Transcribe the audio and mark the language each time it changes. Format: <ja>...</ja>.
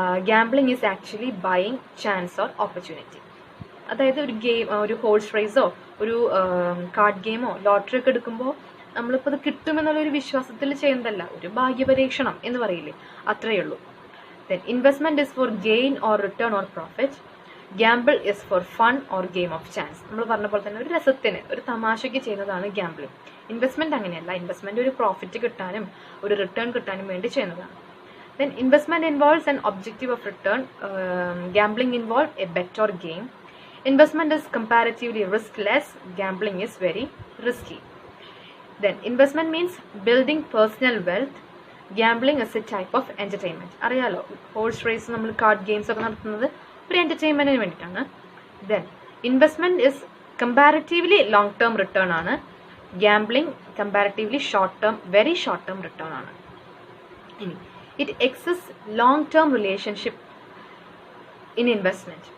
<en>Gambling is actually buying chance or opportunity.</en> <ml>അതായത് ഒരു game, ഒരു ഹോഴ്സ് റേസോ ഒരു കാർഡ് ഗെയിമോ ലോട്ടറി ഒക്കെ എടുക്കുമ്പോൾ നമ്മളിപ്പോൾ അത് കിട്ടുമെന്നുള്ളൊരു വിശ്വാസത്തിൽ ചെയ്യുന്നതല്ല, ഒരു ഭാഗ്യപരീക്ഷണം എന്ന് പറയില്ലേ, അത്രയേ ഉള്ളൂ.</ml> <en>Then investment is for gain or return or profit. Gamble is for fun or game of chance.</en> <ml>നമ്മൾ പറഞ്ഞ പോലെ തന്നെ ഒരു രസത്തിന്, ഒരു തമാശയ്ക്ക് ചെയ്യുന്നതാണ് ഗാംബ്ലിംഗ്. ഇൻവെസ്റ്റ്മെൻറ്റ് അങ്ങനെയല്ല. ഇൻവെസ്റ്റ്മെൻറ്റ് ഒരു പ്രോഫിറ്റ് കിട്ടാനും ഒരു റിട്ടേൺ കിട്ടാനും വേണ്ടി ചെയ്യുന്നതാണ്.</ml> <en>Then investment involves an objective of return. Gambling involves a bet or game. Investment is comparatively riskless. Gambling is very risky. Then investment means building personal wealth. Gambling is a type of entertainment.</en> <ml>അറിയാലോ, horse raise, നമ്മൾ card games ഒക്കെ നടത്തുന്നത് ഒരു എൻ്റർടൈൻമെൻറ്റിന് വേണ്ടിയിട്ടാണ്.</ml> <en>then investment is comparatively long term return</en> <ml>ആണ്.</ml> <en>gambling comparatively short term, very short term return</en> <ml>ആണ്. ഇനി</ml> <en>It exist long term relationship in investment.</en>